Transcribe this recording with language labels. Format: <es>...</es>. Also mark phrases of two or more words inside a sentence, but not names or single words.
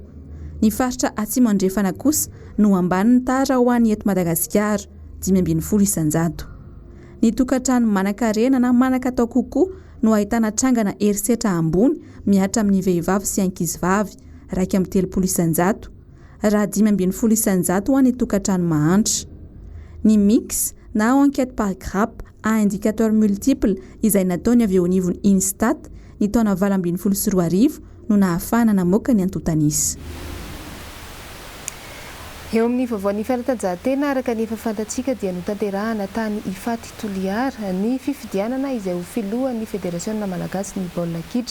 <mg>Ny faritra Atsimo Andrefana kosa no ambany ny tara ho an'ny eto Madagasikara 12 isanjato. Ny tokantrano manan-karena na manan-katao kokoa no ahitana trangana herisetra ambony miatra amin'ny vehivavy sy ankizivavy 13 isanjato, raha 15 isanjato ho an'ny tokantrano mahantra. Ny mix na</mg> <fr>enquête par grappe à indicateur multiple</fr> <mg>izay nataony avy eo anivon'ny Instat ny taona 2022 no nahafahana namoaka ny antotanisy. Eo amin'ny vaovaon'ny fanatanjahantena araka ny efa fantatsika dia notanterahana tany Ifaty Toliara ny fifidianana izay ho filohan'ny Federasiona Malagasy ny baolina kitra.</mg>